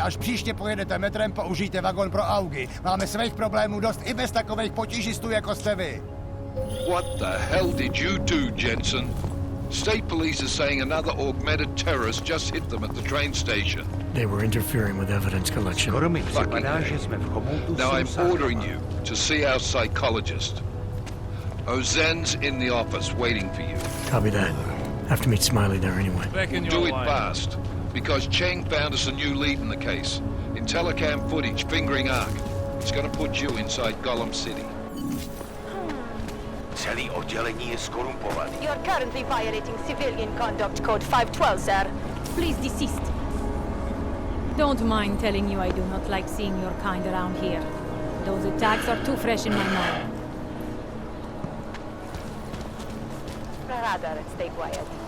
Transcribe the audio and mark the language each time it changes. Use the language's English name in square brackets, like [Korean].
[Czech] Až příště pojedete metrem, použijte vagón pro augy. Máme svých problémů dost i bez takových potížistů, jako jste vy. [English] What the hell did you do, Jensen? State police are saying another augmented terrorist just hit them at the train station. They were interfering with evidence collection. Fucking A. Now I'm ordering you to see our psychologist. Ozen's in the office waiting for you. Copy that. Have to meet Smiley there anyway. Do it fast, because Cheng found us a new lead in the case. In telecam footage fingering Ark. It's gonna put you inside Gollum City. [Czech] Celý oddělení je skorumpovaný. [English] You're currently violating Civilian Conduct Code 512, sir. Please desist. Don't mind telling you I do not like seeing your kind around here. Those attacks are too fresh in my mind. Rather, stay quiet.